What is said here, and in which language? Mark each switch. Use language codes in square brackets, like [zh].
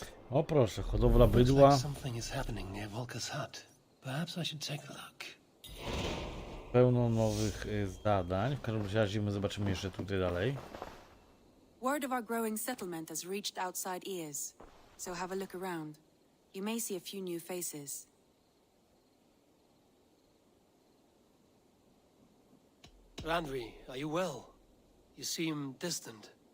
[pl] O proszę, hodowla bydła. [en] Something is happening near Volka's hut. Perhaps I should take a look. [pl] Pełno nowych zadań. W każdym razie my zobaczymy jeszcze tutaj dalej. [en] Word of our growing settlement has reached outside ears, so have a look around. You may see a few new faces. Randvi, are you well? You seem distant.